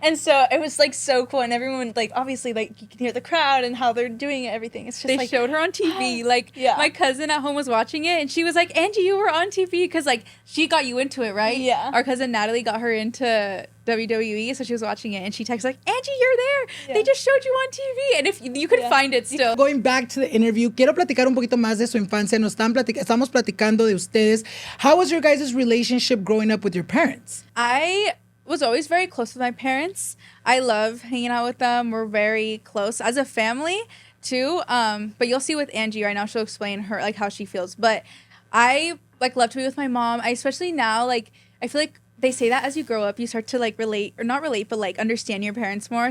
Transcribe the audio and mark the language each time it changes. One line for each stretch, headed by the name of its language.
English: And so it was like so cool. And everyone, like, obviously, like, you can hear the crowd and how they're doing it, everything. It's just They like, showed her on TV. Like, my cousin at home was watching it, and she was like, Angie, you were on TV. Because, like, she got you into it, right? Yeah. Our cousin Natalie got her into WWE, so she was watching it, and she texted, like, Angie, you're there. They just showed you on TV. And if you could find it still. Going back to the interview,
Spanish: quiero platicar un poquito más de su infancia. Estamos platicando de ustedes.
English: How was your guys' relationship growing up with your parents? I was always very close with my parents. I love hanging out with them. We're very close as a family too. But you'll see with Angie right now, she'll explain her like how she feels. But I like love to be with my mom. I especially now, like, I feel like they say that as you grow up, you start to like relate, or not relate, but like understand your parents more.